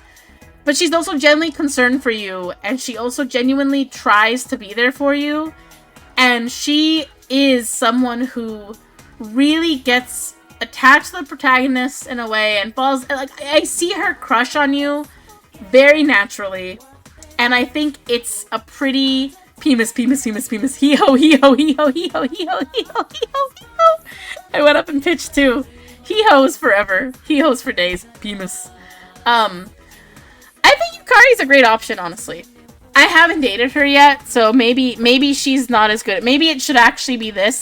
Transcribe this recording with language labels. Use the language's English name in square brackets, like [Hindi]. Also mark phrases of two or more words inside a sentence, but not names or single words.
[English] But she's also genuinely concerned for you, and she also genuinely tries to be there for you. And she is someone who really gets attached to the protagonist in a way and falls, like, I see her crush on you very naturally. And I think it's a pretty Pemus. Hee-ho. I went up and pitched too. Hee-ho's forever. Hee-ho's for days. Pemus. I think Yukari's a great option, honestly. I haven't dated her yet, so maybe she's not as good. Maybe it should actually be this.